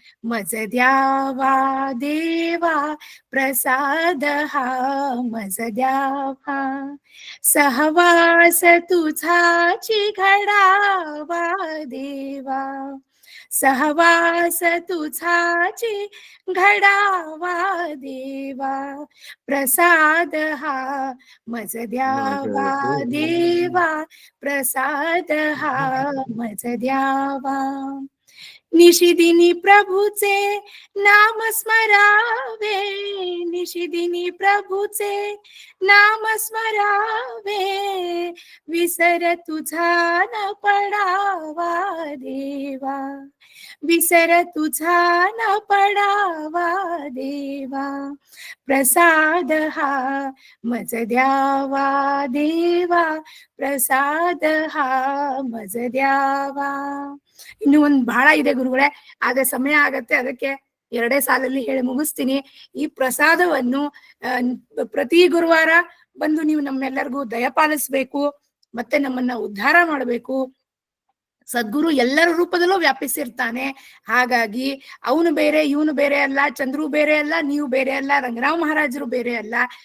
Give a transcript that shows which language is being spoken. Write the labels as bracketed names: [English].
[Marathi] ಮಜ ದ್ಯಾವಾ ದೇವಾ, ಪ್ರಸಾದ ಮಜ ದ್ಯಾವಾ, सहवास तुझाची घडावा देवा, सहवास तुझाची घडावा देवा, प्रसाद हा मज द्यावा देवा, प्रसाद हा मज द्यावा. निशिदिनी प्रभूचे नाम स्मरावे, निशिदिनी प्रभूचे नाम स्मरावे, विसर तुझा न पडावा देवा, विसर तुझा न पडावा देवा, प्रसाद हा मज द्यावा देवा, प्रसाद हा मज द्यावा. [Kannada] ಇನ್ನು ಒಂದ್ ಬಹಳ ಇದೆ ಗುರುಗಳೇ, ಆದ್ರೆ ಸಮಯ ಆಗತ್ತೆ. ಅದಕ್ಕೆ 2 ಸಾಲಲ್ಲಿ ಹೇಳಿ ಮುಗಿಸ್ತೀನಿ. ಈ ಪ್ರಸಾದವನ್ನು ಪ್ರತಿ ಗುರುವಾರ ಬಂದು ನೀವು ನಮ್ಮೆಲ್ಲರಿಗೂ ದಯಪಾಲಿಸ್ಬೇಕು, ಮತ್ತೆ ನಮ್ಮನ್ನ ಉದ್ಧಾರ ಮಾಡ್ಬೇಕು. ಸದ್ಗುರು ಎಲ್ಲರ ರೂಪದಲ್ಲೂ ವ್ಯಾಪಿಸಿರ್ತಾನೆ. ಹಾಗಾಗಿ ಅವನು ಬೇರೆ, ಇವನು ಬೇರೆ ಅಲ್ಲ, ಚಂದ್ರು ಬೇರೆ ಅಲ್ಲ, ನೀವು ಬೇರೆ ಅಲ್ಲ, ರಂಗರಾವ್ ಮಹಾರಾಜರು ಬೇರೆ ಅಲ್ಲ.